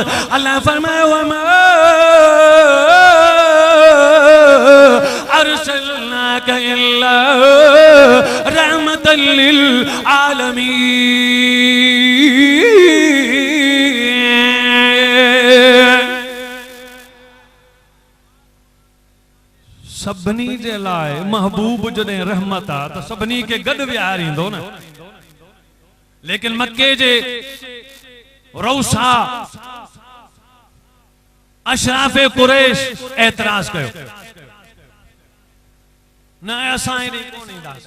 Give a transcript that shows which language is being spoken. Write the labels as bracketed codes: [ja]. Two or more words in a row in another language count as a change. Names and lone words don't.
[sd] अल्लाह फरमायो [ar] أرسلناك إلا رحمة للعالمين. [sd] सभनी जे लाइ महबूब जॾहिं रहमत आ त सभनी खे गॾु विहारींदो न। लेकिन मक्के जे रौसा अशराफे कुरैश एतराज कयो न असां हेॾे कोन ईंदासीं।